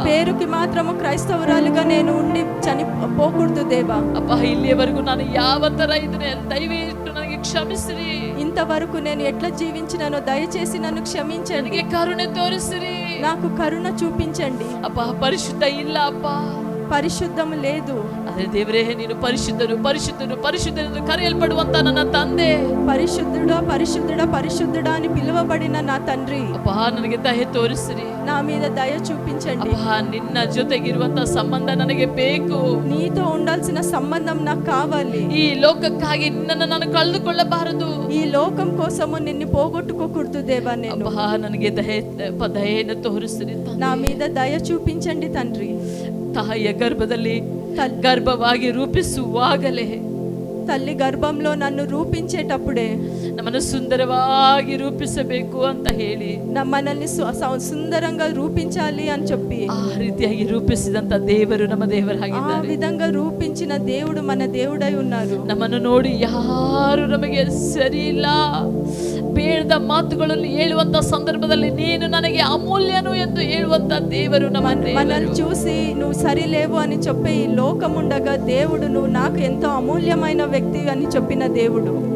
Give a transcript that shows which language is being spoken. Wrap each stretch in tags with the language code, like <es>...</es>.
<te>పేరుకి మాత్రము క్రైస్తవురాలుగా నేను ఉండి చనిపోకూడదు దేవా.</te> <kn>ಅಪ್ಪ ಇಲ್ಲಿಯವರೆಗೂ ನಾನು ಯಾವ ತರ ಇದ್ರೆ ದಯವಿಟ್ಟು ನನಗೆ ಕ್ಷಮಿಸಿರಿ.</kn> <te>ఇంతవరకు నేను ఎట్లా జీవించినానో దయచేసి నన్ను క్షమించండి.</te> <kn>ನನಗೆ ಕರುಣೆ ತೋರಿಸಿರಿ.</kn> <te>నాకు కరుణ చూపించండి.</te> <kn>ಅಪ್ಪ ಪರಿಶುದ್ಧ ಇಲ್ಲ ಅಪ್ಪ,</kn> <te>పరిశుద్ధము లేదు.</te> <kn>ಅದೇ ದೇವರೇ ನೀನು ಪರಿಶುದ್ಧನು ಪರಿಶುದ್ಧನು ಪರಿಶುದ್ಧನೆಂದು ಕರೆಯಲ್ಪಡುವಂತ ನನ್ನ ತಂದೆ,</kn> <te>పరిశుద్ధుడా పరిశుద్ధుడా పరిశుద్ధుడా అని పిలువబడిన నా తండ్రి,</te> <kn>ಅಪ್ಪ ನನಗೆ ದಯೆ ತೋರಿಸಿರಿ.</kn> <te>నా మీద దయ చూపించండి.</te> <kn>ಅಪ್ಪ ನಿನ್ನ ಜೊತೆಗಿರುವಂತ ಸಂಬಂಧ ನನಗೆ ಬೇಕು.</kn> <te>నీతో ఉండాల్సిన సంబంధం నాకు కావాలి.</te> <kn>ಈ ಲೋಕಕ್ಕಾಗಿ ನಿನ್ನನ್ನು ನಾನು ಕಳೆದುಕೊಳ್ಳಬಾರದು.</kn> <te>ఈ లోకం కోసము నిన్ను పోగొట్టుకోకూడదు దేవా. నేను</te> <kn>ಅಪ್ಪ ನನಗೆ ದಯೆಯನ್ನು ತೋರಿಸಿರಿ.</kn> <te>నా మీద దయ చూపించండి తండ్రి.</te> <kn>ತಾಯಿಯ ಗರ್ಭದಲ್ಲಿ ಗರ್ಭವಾಗಿ ರೂಪಿಸುವಾಗಲೇ,</kn> <te>తల్లి గర్భంలో నన్ను రూపించేటప్పుడే</te> <kn>ನಮ್ಮನ್ನು ಸುಂದರವಾಗಿ ರೂಪಿಸಬೇಕು ಅಂತ ಹೇಳಿ</kn> <te>మనల్ని సుందరంగా రూపించాలి అని చెప్పి</te> <kn>ಆ ರೀತಿಯಾಗಿ ರೂಪಿಸಿದಂತ ದೇವರು ನಮ್ಮ</kn> <te>ఆ</te> <kn>ದೇವರಾಗಿದ್ದಾರೆ.</kn> <te>విధంగా రూపించిన దేవుడు మన దేవుడై ఉన్నారు.</te> <kn>ನಮ್ಮನ್ನು ನೋಡಿ ಯಾರು ನಮಗೆ ಸರಿ ಇಲ್ಲ ಬೇಡದ ಮಾತುಗಳನ್ನು ಹೇಳುವಂತ ಸಂದರ್ಭದಲ್ಲಿ ನೀನು ನನಗೆ ಅಮೂಲ್ಯನು ಎಂದು ಹೇಳುವಂತ ದೇವರು ನಮ್ಮ</kn> <te>మనల్ని చూసి నువ్వు సరిలేవు అని చెప్పే ఈ లోకం ఉండగా దేవుడు నువ్వు నాకు ఎంతో అమూల్యమైన వ్యక్తి అని చెప్పిన దేవుడు</te>